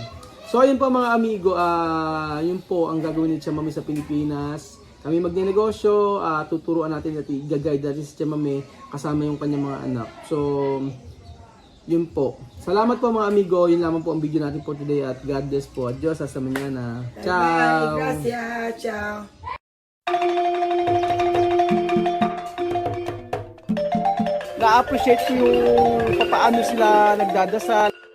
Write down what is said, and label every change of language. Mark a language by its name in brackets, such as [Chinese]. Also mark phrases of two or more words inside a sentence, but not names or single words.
[Filipino] So ayun po mga amigo, yun po ang gagawin ni Chamame sa Pilipinas. Kami magnenegosyo, tuturuan natin at i-guide natin si Chamame kasama yung kanyang mga anak. So yun po. Salamat po mga amigo, yun lamang po ang video natin po today at [English] God bless [Filipino] po. [Spanish] Adios, hasta mañana. Ciao! Bye, gracias, ciao. [Filipino] Na-appreciate ko yung paano sila nagdadasal.